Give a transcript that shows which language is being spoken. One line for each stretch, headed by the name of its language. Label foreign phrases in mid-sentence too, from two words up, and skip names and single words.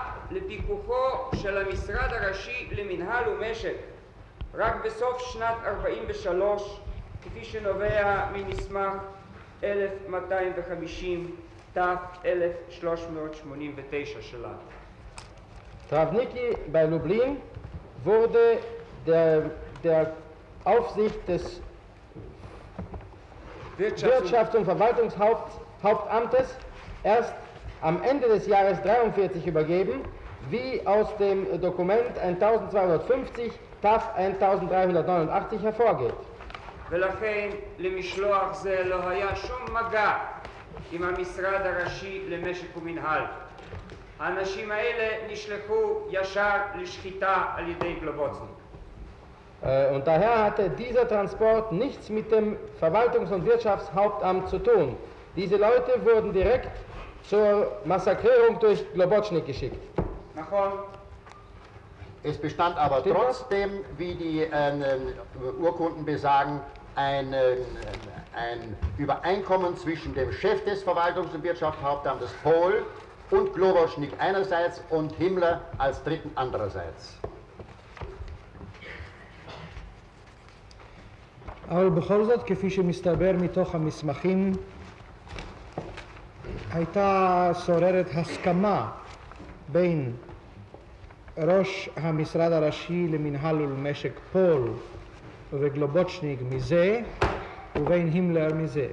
Hebrew: לפיקוחו של המשרד הראשי למנהל ומשק רק בסוף שנת 43, כפי שנובע ממסמך 1250 ת-1389 שלנו.
German: Travniki bei Lublin wurde der Aufsicht des Wirtschafts- und Verwaltungshauptamtes erst am Ende des Jahres 43 übergeben, wie aus dem Dokument 1250 TAF 1389 hervorgeht.
Hebrew: ולכן למשלוח זה לא היה שום מגע עם המשרד הראשי למשק ומנהל. האנשים האלה נשלחו ישר לשחיטה על ידי גלובוצניק.
German: Und daher hatte dieser Transport nichts mit dem Verwaltungs- und Wirtschaftshauptamt zu tun. Diese Leute wurden direkt zur Massakrierung durch Globotschnik geschickt.
Hebrew: נכון?
German: Es bestand aber Stimmt das? trotzdem, wie die Urkunden besagen, ein Übereinkommen zwischen dem Chef des Verwaltungs- und Wirtschaftshauptamtes Pohl und Globocnik einerseits und Himmler als Dritten andererseits.
Hebrew: אבל בכל זאת, כפי שמסתבר מתוך המסמכים, הייתה שוררת הסכמה בין ראש המשרד הראשי למינהל ולמשק פול וגלובוצ'ניק מזה ובין הימלר מזה.